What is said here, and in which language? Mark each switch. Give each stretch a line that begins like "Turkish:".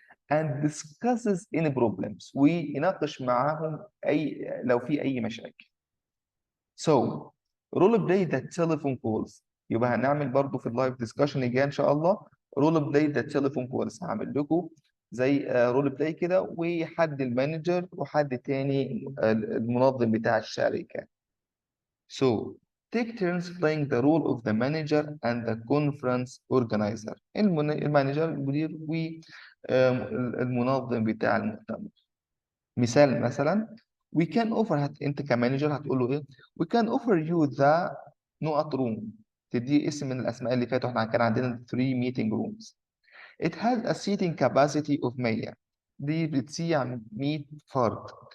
English: and discusses any problems،
Arabic: ويناقش معاهم لو في أي مشاكل.
English: So role play the telephone calls.
Arabic: يبقى هنعمل برضو في اللايف ديسكشن الجاي إن شاء الله
English: role play the telephone calls.
Arabic: هعمل لكم زي رول بلاي كده، وحد المانجر وحد تاني المنظم بتاع الشركة.
English: So take turns playing the role of the manager and the conference organizer.
Arabic: المانجر المدير والمنظم بتاع المؤتمر. مثال مثلا
English: we can offer،
Arabic: انت كمانجر هتقول له ايه؟
English: we can offer you the
Arabic: نقط room، تدي اسم من الاسماء اللي فاتوا. احنا كان عندنا
English: 3 meeting rooms. It has a seating capacity of 100،
Arabic: دي بتسيع 100 فرد.